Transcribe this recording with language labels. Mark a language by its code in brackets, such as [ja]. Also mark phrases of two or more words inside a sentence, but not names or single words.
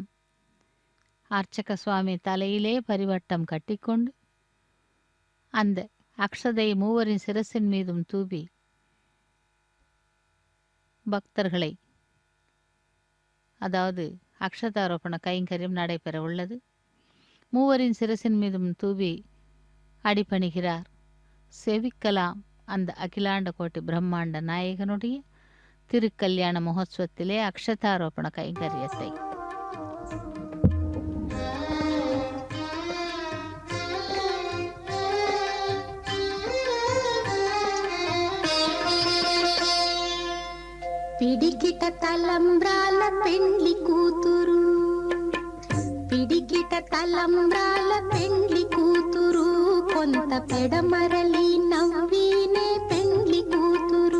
[ta] அர்ச்சக சுவாமி தலையிலே பரிவட்டம் கட்டிக்கொண்டு அந்த அக்ஷதை மூவரின் சிரசின் மீதும் தூவி பக்தர்களை, அதாவது அக்ஷதாரோபண கைங்கரியம் நடைபெற உள்ளது. மூவரின் சிரசின் மீதும் தூவி அடிபணிகிறார். செவிக்கலாம் அந்த அகிலாண்ட கோட்டி பிரம்மாண்ட நாயகனுடைய திருக்கல்யாண மகோத்சவத்திலே அக்ஷதாரோபண கைங்கரியத்தை. [te] పిడికిట తలంబ్రాల పెండ్లి కూతురు, పిడికిట తలంబ్రాల పెండ్లి కూతురు, కొంత పెడమరలి నవ్వీనే పెండ్లి కూతురు.